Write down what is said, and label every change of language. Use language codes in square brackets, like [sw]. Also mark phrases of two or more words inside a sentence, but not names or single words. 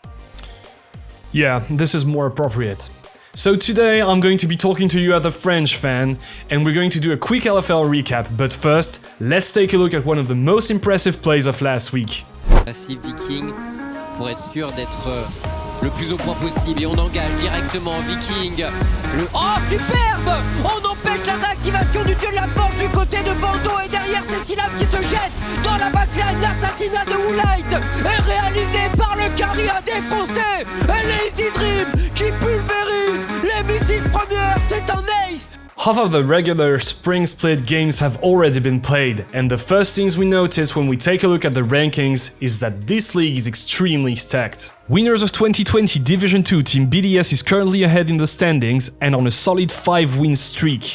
[en] Yeah, this is more appropriate. So today I'm going to be talking to you as a French fan, and we're going to do a quick LFL recap, but first, let's take a look at one of the most impressive plays of last week. [fr] Passive Viking pour être sûr d'être le plus au point possible et on engage directement Viking. Oh superbe! On empêche la réactivation du dieu de la force du côté de Bordeaux et derrière c'est Silam qui se jette dans la backline. L'assassinat de Woolite est réalisé par le carrière défoncé et Lazy Dream qui pulvérise les missiles premières, c'est un ace! [en] Half of the regular spring split games have already been played, and the first things we notice when we take a look at the rankings is that this league is extremely stacked. Winners of 2020 Division 2 team BDS is currently ahead in the standings and on a solid 5-win streak.